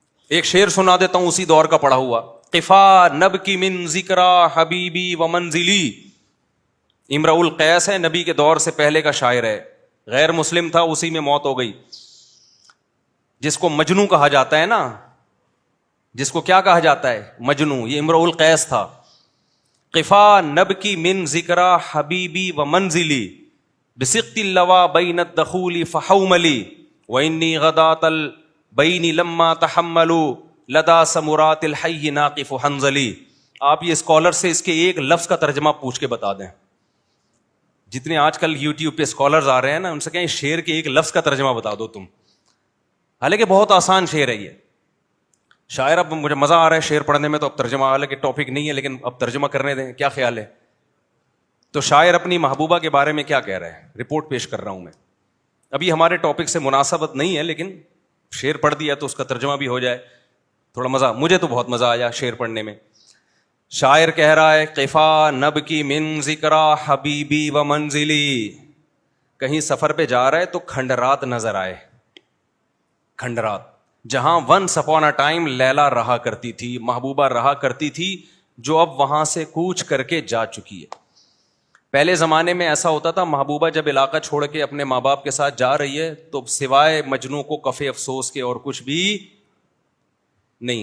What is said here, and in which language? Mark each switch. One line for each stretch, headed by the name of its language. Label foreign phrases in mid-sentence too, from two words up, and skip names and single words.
Urdu: ایک شعر سنا دیتا ہوں اسی دور کا پڑھا ہوا.
Arabic: قفا نب کی من ذکرا حبیبی و منزلی.
Urdu: امرؤ القیس ہے, نبی کے دور سے پہلے کا شاعر ہے, غیر مسلم تھا, اسی میں موت ہو گئی. جس کو مجنو کہا جاتا ہے نا, جس کو کیا کہا جاتا ہے, مجنو, یہ امرؤ القیس تھا.
Arabic: قفا نب کی من ذکرا حبیبی و منزلی بسقط اللوا بین الدخول فحوملی وانی غدات البین لما تحملوا لدا سمرات الحی ناقف حنظلی.
Urdu: آپ یہ اسکالر سے اس کے ایک لفظ کا ترجمہ پوچھ کے بتا دیں. جتنے آج کل یوٹیوب پہ اسکالرز آ رہے ہیں نا, ان سے کہیں شعر کے ایک لفظ کا ترجمہ بتا دو تم. حالانکہ بہت آسان شعر ہے یہ. شاعر, اب مجھے مزہ آ رہا ہے شعر پڑھنے میں, تو اب ترجمہ, حالانکہ ٹاپک نہیں ہے لیکن اب ترجمہ کرنے دیں, کیا خیال ہے؟ تو شاعر اپنی محبوبہ کے بارے میں کیا کہہ رہے ہیں, رپورٹ پیش کر رہا ہوں میں. ابھی ہمارے ٹاپک سے مناسبت نہیں ہے, لیکن شعر پڑھ دیا تو اس کا ترجمہ بھی ہو جائے, تھوڑا مزہ. مجھے تو بہت مزہ آیا شعر پڑھنے میں. شاعر کہہ رہا ہے
Arabic: قفا نب کی من ذکرا حبیبی و منزلی.
Urdu: کہیں سفر پہ جا رہا ہے تو کھنڈرات نظر آئے. کھنڈرات, جہاں
English: once upon a time
Urdu: لیلا رہا کرتی تھی, محبوبہ رہا کرتی تھی, جو اب وہاں سے کوچ کر کے جا چکی ہے. پہلے زمانے میں ایسا ہوتا تھا, محبوبہ جب علاقہ چھوڑ کے اپنے ماں باپ کے ساتھ جا رہی ہے تو سوائے مجنوں کو کفے افسوس کے اور کچھ بھی نہیں ہے.